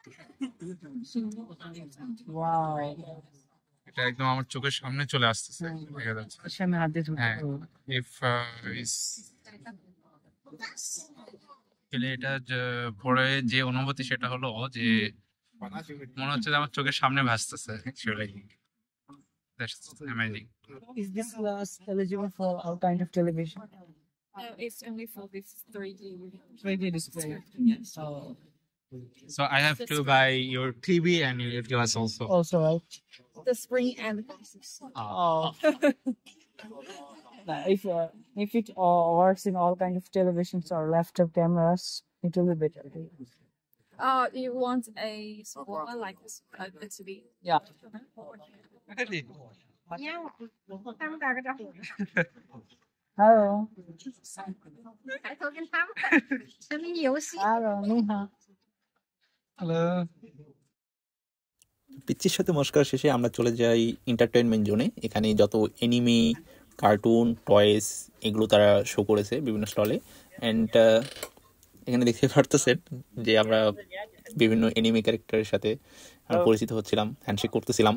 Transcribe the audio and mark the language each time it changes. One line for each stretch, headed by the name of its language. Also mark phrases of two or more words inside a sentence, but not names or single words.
Bangla: এটা একদম আমার চোখের সামনে চলে আসতেছে, দেখা যাচ্ছে। হ্যাঁ, এটা পরে যে অনুভূতি সেটা হলো যে মনে হচ্ছে যে আমার চোখের সামনে ভাসতেছে।
English: Actually, that's amazing. Is this glass eligible for all kind of television? No, it's only for this 3D. 3D display. Yes. So I have to buy your TV and your glass also. Also, right? The spring and the glasses. Oh. If it works in all kind of televisions or laptop cameras, it will be better. You want a small one like this? It's be. Yeah. Hello. Hello, 你好。Hello.
Bangla: পিচ্চির সাথে মস্করা শেষে আমরা চলে যাই
English: entertainment zone.
Bangla: এখানে যত
English: anime, cartoon, toys
Bangla: এগুলো তারা শো করেছে বিভিন্ন স্টলে। অ্যান্ড এখানে দেখতে পারতেছেন যে আমরা বিভিন্ন
English: anime character
Bangla: সাথে পরিচিত হচ্ছিলাম, হ্যান্ডশেক করতেছিলাম।